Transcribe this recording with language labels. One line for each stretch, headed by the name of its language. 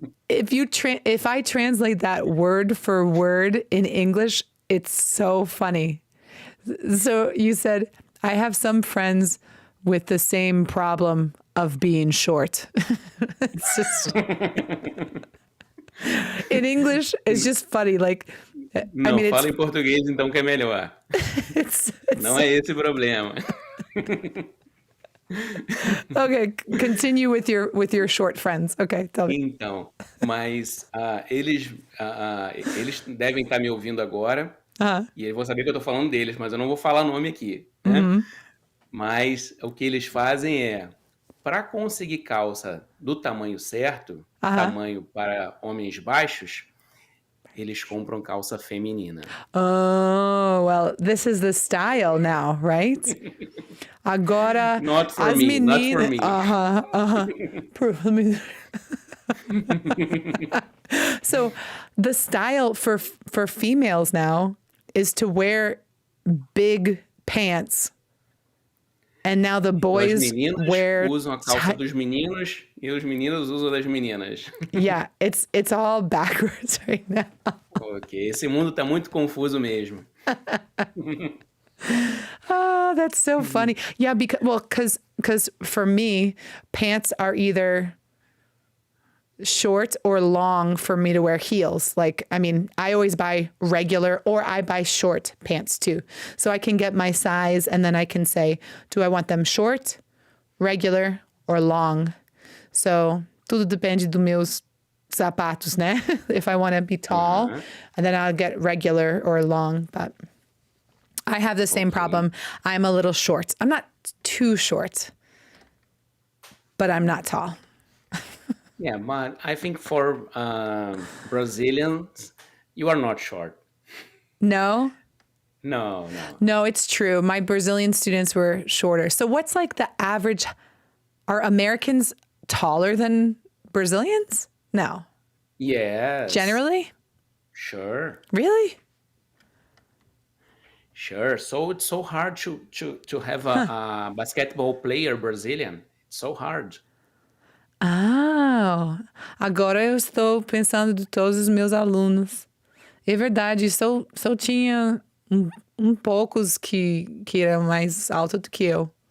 English: If I translate that word for word in English, it's so funny. So you said, I have some friends with the same problem of being short. It's just... In English, it's just funny. Like,
Portuguese: não, fala em português então que é melhor. Não é esse o problema.
English: Okay, continue with your short friends. Okay, tell me.
Portuguese: Então, mas eles devem estar me ouvindo agora e eu vou saber que eu tô falando deles, mas eu não vou falar nome aqui, né? Mas o que eles fazem é, para conseguir calça do tamanho certo, tamanho para homens baixos, eles compram calça feminina.
English: Oh, well, this is the style now, right?
Portuguese: Agora,
English: not for me, not for me. So the style for females now is to wear big pants. And now the boys wear...
Portuguese: Os meninos usam a calça dos meninos e os meninos usam das meninas.
English: Yeah, it's all backwards right now.
Portuguese: Ok, esse mundo tá muito confuso mesmo.
English: Oh, that's so funny. Yeah, because for me, pants are either short or long for me to wear heels. Like, I mean, I always buy regular or I buy short pants too. So I can get my size and then I can say, do I want them short, regular, or long?
Portuguese: So tudo depende dos meus sapatos, né?
English: If I want to be tall, and then I'll get regular or long. But I have the same problem. I'm a little short. I'm not too short, but I'm not tall. Yeah, but I think for Brazilians, you are not short. No? No. No, it's true. My Brazilian students were shorter. So what's like the average? Are Americans taller than Brazilians? No. Yes. Generally? Sure. Really? Sure. So it's so hard to have a basketball player Brazilian. It's so hard.
Portuguese: Ah, agora eu estou pensando de todos os meus alunos. É verdade, só tinha poucos que eram mais altos do que eu.